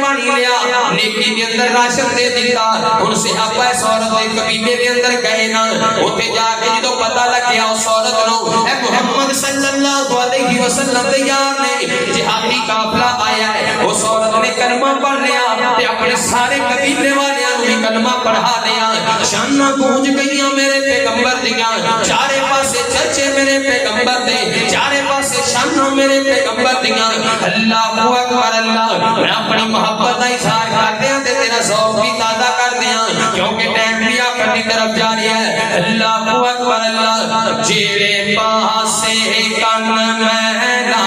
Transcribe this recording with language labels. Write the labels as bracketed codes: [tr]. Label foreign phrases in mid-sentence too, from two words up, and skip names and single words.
[pa] پانی لیا نیکی دے اندر راشن دے دیتا ان صحابہ اس عورت دے قبیلے دے اندر گئے نا اوتے جا کے جدوں پتہ لگیا اس عورت نو اے محمد صلی اللہ علیہ وسلم دے یار نے جہادی قافلہ آیا ہے اس عورت نے کلمہ پڑھ لیا تے اپنے سارے قبیلے والیاں نو بھی کلمہ پڑھا دیا شاناں گونج گئیاں میرے پیغمبر دیاں چارے پاسے چرچے میرے پیغمبر دے چارے پاسے شاناں میرے پیغمبر دیاں اللہ اکبر اللہ میں اپنی محبت دا اظہار کر دیاں تے تیرا ذوق بھی تازہ کر دیاں کیونکہ ٹائم بھی آخر کی طرف جاری ہے اللہ اکبر اللہ جیڑے پاسے کن میں